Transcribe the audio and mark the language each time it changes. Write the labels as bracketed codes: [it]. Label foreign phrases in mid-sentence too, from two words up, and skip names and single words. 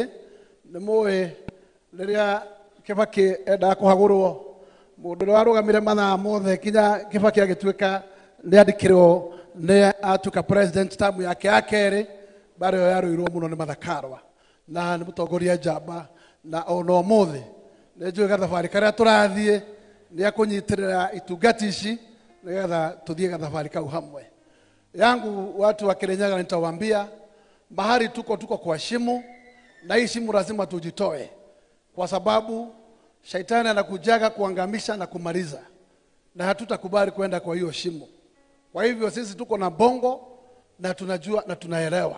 [ki] Nĩ mũĩ rĩrĩa Kibaki endaga kũhagũrwo, mũndũ ũrĩa warũgamire mathaa mothe kinya Kibaki agĩtuĩka nĩandĩkĩrwo nĩ atuĩka president tamu yake ya kerĩ, mbara ĩyo yarũirwo mũno nĩ Martha Karua, na nĩ mũtongoria njamba, na ona ũmũthĩ nĩ njũĩ gathabarĩ karĩa tũrathiĩ nĩ akũnyitĩrĩra itungati ici nĩgetha tuthiĩ gathabarĩ kau hamwe. [sw] Yangu watu wa Kirinyaga nitawaambia mahali tuko kwa shimo, na hii shimo lazima tujitoe, kwa sababu shaitani anakujaga kuangamisha na kumaliza, na hatutakubali kwenda kwa hiyo shimo. Kwa hivyo sisi tuko na bongo na tunajua na tunaelewa.